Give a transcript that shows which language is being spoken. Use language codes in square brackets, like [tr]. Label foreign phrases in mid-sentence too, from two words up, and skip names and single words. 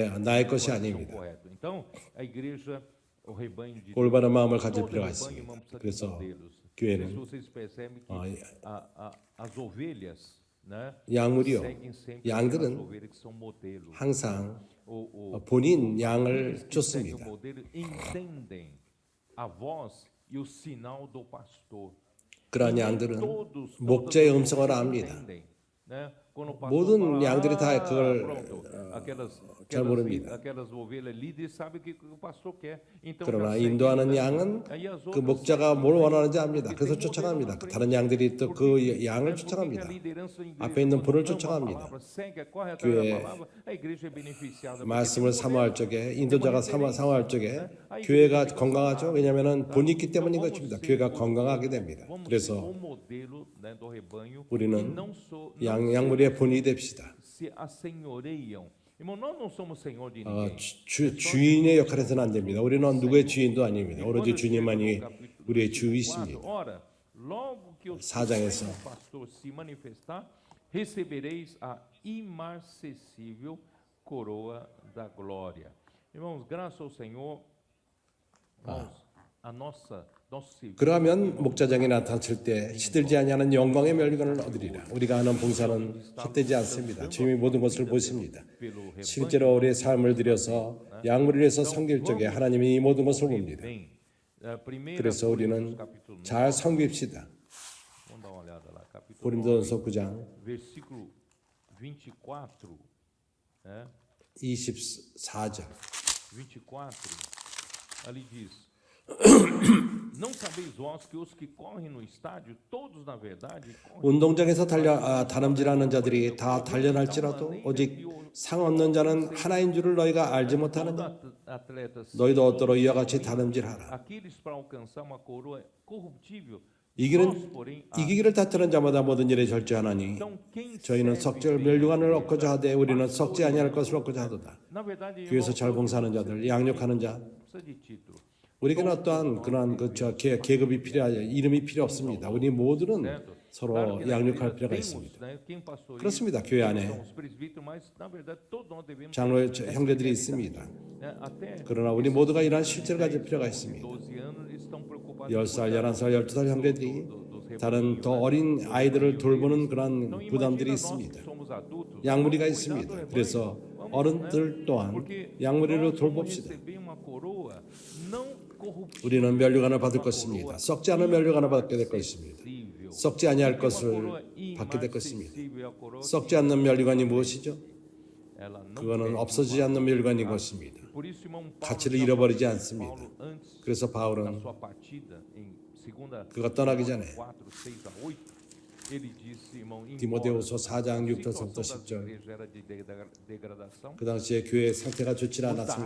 [ko] 나의 것이 [pt] coração [ko] 아닙니다. [pt] correto. Então, a igreja, o rebanho de [ko] 올바른 마음을 가질 [pt] todo [ko] 필요가 [pt] rebanho, [ko] 있습니다. [pt] irmão, precisa de [ko] 그래서 [pt] modelos. Se [ko] 교회는 [pt] vocês percebem que as ovelhas, né, [ko] 양물이요. [pt] seguem sempre [ko] 양들은 [pt] as ovelhas que são modelos. [ko] 항상 [pt] O [ko] 본인 양을 [pt] aqueles que seguem [ko] 쫓습니다. [pt] o modelo entendem a voz e o sinal do pastor. [ko] 그러한 [pt] Nem [ko] 양들은 [pt] todas [ko] 목자의 [pt] as [ko] 음성을 [pt] ovelhas [ko] 압니다. [pt] entendem, né? Quando o pastor [ko] 모든 [pt] fala, [ko] 양들이 다 그걸 [pt] pronto, [ko] 잘 모릅니다. [pt] aquelas ovelhas líderes sabem o que o pastor quer. Então [ko] 그러나 [pt] já seguem, [ko] 인도하는 [pt] né? [ko] 양은 [pt] Aí as [ko] 그 [pt] outras [ko] 목자가 [pt] seguem [ko] 뭘 [pt] também, [ko] 원하는지 압니다. [pt] porque [ko] 그래서 [pt] tem modelo [ko] 쫓아갑니다. [pt] na frente. [ko] 다른 양들이 또 그 양을 [pt] Porque [ko] 쫓아갑니다. [pt] a liderança em igreja, [ko] 앞에 있는 [pt] quando [ko] 불을 [pt] ama a [ko] 쫓아갑니다. [pt] palavra, segue, corre atrás [ko] 교회 [pt] da palavra, a igreja é beneficiada. porque [ko] 말씀을 [pt] tem um [ko] 사모할 [pt] modelo. [ko] 적에 인도자가 사모할 적에 교회가 건강하죠. 왜냐하면 본이 있기 때문인 것입니다. 교회가 건강하게 됩니다. [pt] Vamos ser [ko] 그래서 [pt] o modelo, né, do rebanho [ko] 우리는 [pt] que não [ko] 양물의 본이 됩시다. [pt] se assenhoreiam. Irmão, nós não somos senhor de 어, ninguém. [ko] 주인의 역할에서는 안 됩니다. 우리는 누구의 주인도 아닙니다. 오로지 주님만이 우리의 주이십니다. [pt] Ora, logo que o [ko] 4장에서 [pt] Supremo pastor se manifestar, recebereis a imarcessível coroa da glória. Irmãos, graças ao Senhor, irmãos, nosso serviço [ko] 그러면 목자장이 나타났을 때 시들지 아니하는 영광의 멸관을 얻으리라. 우리가 하는 봉사는 헛되지 않습니다. 주님이 모든 것을 보십니다. [pt] pelo rebanho. [ko] 실제로 우리의 삶을 들여서 양물을 위해서 섬길 적에 하나님이 이 모든 것을 봅니다. [pt] Bem, primeira [ko] 그래서 우리는 [pt] capítulo 9, [ko] 잘 섬깁시다. [pt] vamos dar uma olhada lá, capítulo 9, [ko] 고린도전서 9장 [pt] versículo 24, né? [ko] 24절 [pt] 24, ali diz: Não sabeis vós que os que correm no estádio, todos na verdade correm [ko] 운동장에서 다름질하는 자들이 다 단련할지라도 오직 상 얻는 자는 하나인 줄을 너희가 알지 못하느냐? [pt] atletas, [ko] 너희도 얻도록 이와 같이 다름질하라. [pt] aqueles para alcançar uma coroa corruptível, nós, [ko] 이기는 [pt] porém, [ko] 이기기를 다투는 자마다 모든 일에 절제하나니 [pt] então quem [ko] 저희는 [pt] serve [ko] 석절 [pt] bem [ko] 멸류관을 얻고자 하되 우리는 썩지 아니할 것을 얻고자 하도다. [pt] na verdade, [ko] 교회에서 [pt] irmão, [ko] 잘 봉사하는 자들, 양육하는 자, [pt] precisa de título. [ko] 우리에게는 어떠한 그러한 계급이 이름이 필요 없습니다. 우리 모두는 서로 [pt] Claro que na [ko] 양육할 [pt] igreja [ko] 필요가 [pt] temos, [ko] 있습니다. [pt] né, quem pastoreia [ko] 그렇습니다. 교회 안에 [pt] são os presbíteros, mas na verdade todos nós devemos [ko] 장로 [pt] ter [ko] 형제들이 [pt] essa [ko] 있습니다. [pt] né, até [ko] 그러나 우리 모두가 이러한 실제를 가질 필요가 있습니다. [pt] 12 anos estão preocupados [ko] 10살, 11살, 12살 형제들이 다른 더 어린 아이들을 돌보는 그런 [pt] Não [ko] 부담들이 [pt] imagina nós que [ko] 있습니다. [pt] somos adultos, [ko] 양무리가 [pt] vamos cuidar do [ko] 있습니다. [pt] rebanho. [ko] 그래서 [pt] Vamos, [ko] 어른들 [pt] né? [ko] 또한 [pt] Porque [ko] 양무리를 [pt] nós vamos [ko] 돌봅시다. [pt] receber uma coroa não [ko] 우리는 면류관을 받을 것입니다. 썩지 않은 면류관을 받게 될 것입니다. 썩지 아니할 것을 받게 될 것입니다. 썩지 않는 면류관이 무엇이죠? 그거는 없어지지 않는 면류관인 것입니다. 가치를 잃어버리지 않습니다. 그래서 바울은 그가 떠나기 전에 디모데후서 4장 6절부터 10절 그 당시에 교회의 상태가 좋지 않았습니다.